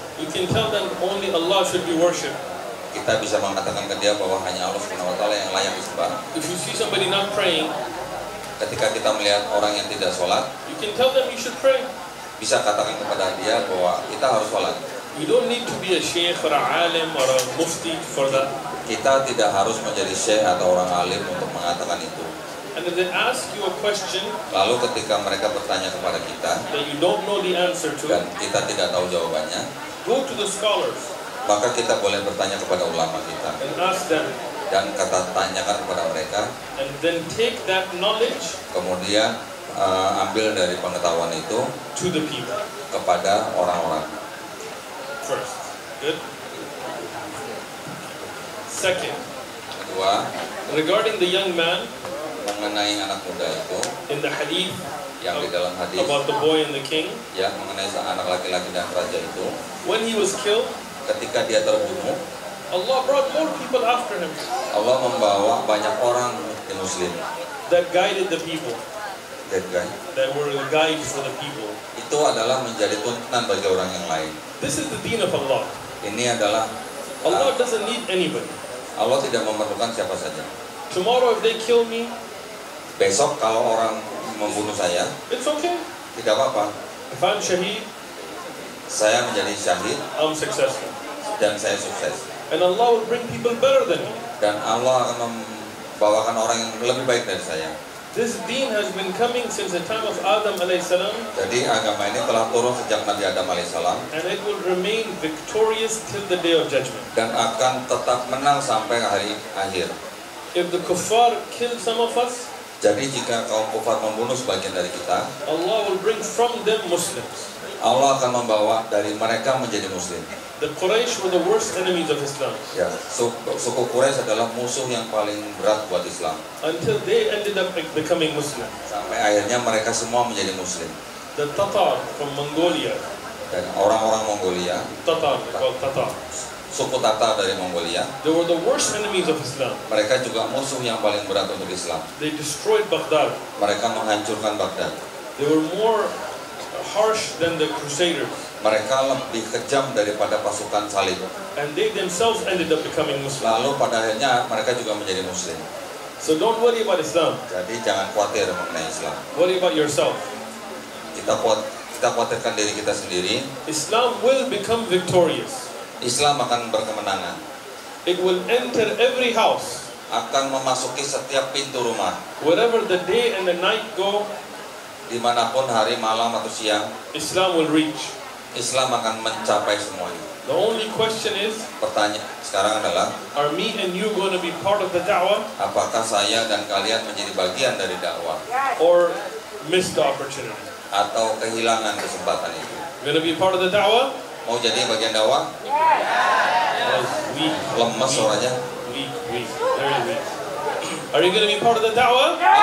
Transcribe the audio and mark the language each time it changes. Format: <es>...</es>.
<en>you can tell them only Allah should be worshipped.</en> <id>kita bisa mengatakan ke dia bahwa hanya Allah Subhanahu wa taala yang layak disembah.</id> <en>If you see somebody not praying,</en> <id>Ketika kita melihat orang yang tidak sholat,</id> <en>you can tell them you should pray.</en> <id>bisa katakan kepada dia bahwa kita harus sholat.</id> <en>You don't need to be a sheikh or a alim or a mufti for that.</en> <id>Kita tidak harus menjadi syekh atau orang alim untuk mengatakan itu.</id> <en>And if they ask you a question</en> <id>Lalu ketika mereka bertanya kepada kita</id> <en>that you don't know the answer</en> <id>dan</id> <en>to,</en> <id>kita tidak tahu jawabannya,</id> <en>go to the scholars</en> <id>maka kita boleh bertanya kepada ulama kita</id> <en>and ask them,</en> <id>dan kata tanyakan kepada mereka,</id> <en>and then take that knowledge</en> <id>kemudian ambil dari pengetahuan itu</id> <en>to the people</en> <id>kepada orang-orang.</id> <en>first. Good. Second,</en> <id>Kedua,</id> <en>regarding the young man</en> <id>mengenai anak muda itu</id> <en>in the hadith</en> <id>yang di dalam hadis,</id> <en>about the boy and the king,</en> <id>ya, mengenai anak laki-laki dan raja itu,</id> <en>when he was killed,</en> <id>ketika dia terbunuh,</id> <en>Allah brought more people after him</en> <id>Allah membawa banyak orang di Muslim.</id> <en>that guided the people, That guy. that were the guide for the people.</en> <id>Itu adalah menjadi tuntunan bagi orang yang lain.</id> <en>This is the deen of Allah.</en> <id>Ini adalah</id> <en>Allah doesn't need anybody.</en> <id>Allah tidak memerlukan siapa saja.</id> <en>Tomorrow if they kill me,</en> <id>Besok kalau orang membunuh saya,</id> <en>it's okay.</en> <id>tidak apa-apa.</id> <en>If I'm shaheed,</en> <id>Saya menjadi syahid</id> <en>I'm successful.</en> <id>dan saya sukses.</id> <en>And Allah will bring people better than me.</en> <id>Dan Allah akan membawakan orang yang lebih baik dari saya.</id> <en>This deen has been coming since the time of Adam alayhi salam,</en> <id>Jadi agama ini telah turun sejak Nabi Adam alaihissalam</id> <en>and it will remain victorious till the day of judgment.</en> <id>dan akan tetap menang sampai hari akhir.</id> <en>If the kuffar kill some of us,</en> <id>Jadi jika kaum kufar membunuh sebagian dari kita,</id> <en>Allah will bring from them Muslims.</en> <id>Allah akan membawa dari mereka menjadi Muslim.</id> <en>The Quraysh were the worst enemies of Islam</en> <id>Ya, suku Quraisy adalah musuh yang paling berat buat Islam.</id> <en>until they ended up becoming Muslim.</en> <id>Sampai akhirnya mereka semua menjadi Muslim.</id> <en>The Tatar from Mongolia,</en> <id>Dan orang-orang Mongolia,</id> <en>Tatar, they're called Tatar,</en> <id>suku Tatar dari Mongolia,</id> <en>they were the worst enemies of Islam.</en> <id>mereka juga musuh yang paling berat untuk Islam.</id> <en>They destroyed Baghdad.</en> <id>Mereka menghancurkan Baghdad.</id> <en>They were more harsh than the Crusaders,</en> <id>Mereka lebih kejam daripada pasukan salib.</id> <en>and they themselves ended up becoming Muslim.</en> <id>Lalu pada akhirnya mereka juga menjadi Muslim.</id> <en>So don't worry about Islam.</en> <id>Jadi jangan khawatir mengenai Islam.</id> <en>Worry about yourself.</en> <id>Kita khawatirkan diri kita sendiri.</id> <en>Islam will become victorious.</en> <id>Islam akan berkemenangan.</id> <en>It will enter every house.</en> <id>Akan memasuki setiap pintu rumah.</id> <en>Wherever the day and the night go,</en> <id>Dimanapun hari, malam, atau siang,</id> <en>Islam will reach.</en> <id>Islam akan mencapai semuanya.</id> <en>The only question is,</en> <id>Pertanyaan sekarang adalah,</id> <en>are me and you going to be part of the da'wah</en> <id>apakah saya dan kalian menjadi bagian dari dakwah</id> <en>or miss the opportunity?</en> <id>atau kehilangan kesempatan itu?</id> <en>Going to be part of the da'wah?</en> <id>Mau jadi bagian dakwah?</id> <en>Weak,</en> <id>Lemes suaranya.</id> <en>weak, very weak. Are you going to be part of the da'wah?</en>